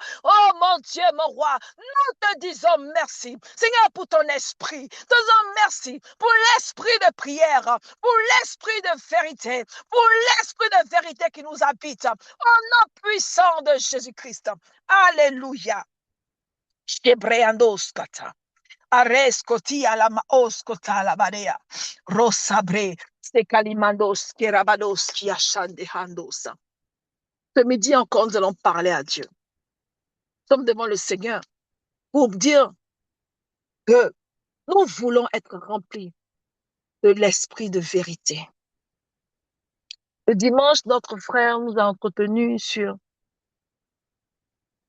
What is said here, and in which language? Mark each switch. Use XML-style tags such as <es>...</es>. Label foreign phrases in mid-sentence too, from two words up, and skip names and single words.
<fr>Oh, mon Dieu, mon roi, nous te disons merci. Seigneur, pour ton esprit. Te disons merci pour l'esprit de prière, pour l'esprit de vérité, pour l'esprit de vérité qui nous habite. Au nom puissant de Jésus-Christ. Alléluia. Shebreandoskata. Areskoti ala maoskota la barea. Rosabre. Sekalimandos kerabados kiashandehandosa. Ce midi encore, nous allons parler à Dieu. Nous sommes devant le Seigneur pour dire que nous voulons être remplis de l'esprit de vérité. Le dimanche, notre frère nous a entretenu sur le mensonge.</fr>